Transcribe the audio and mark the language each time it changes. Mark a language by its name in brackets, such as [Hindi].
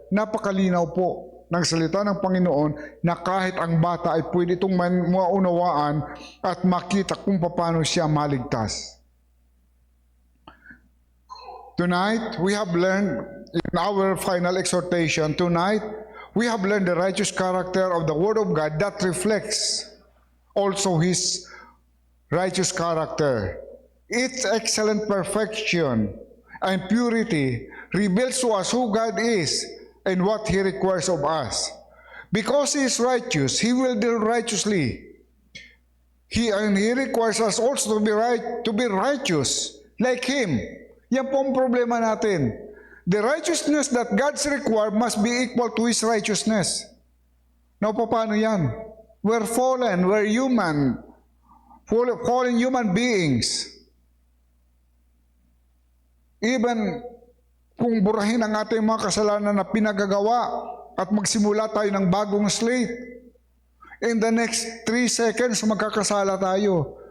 [Filipino] Napakalinaw po ng salita ng Panginoon na kahit ang bata ay pwede itong maunawaan at makita kung paano siya maligtas. [English] Tonight, we have learned in our final exhortation, we have learned the righteous character of the Word of God that reflects also His righteous character. Its excellent perfection and purity reveals to us who God is and what He requires of us. Because He is righteous, He will deal righteously. He requires us also to be righteous like Him. [Filipino] Yan po ang problema natin. [English] The righteousness that God's require must be equal to His righteousness. [Filipino] Now, paano yan? [English] We're fallen, we're human, fallen human beings. [Filipino] Even kung burahin ang ating mga kasalanan na pinagagawa at magsimula tayo ng bagong slate, [English] in the next 3 seconds [Filipino] magkakasala tayo.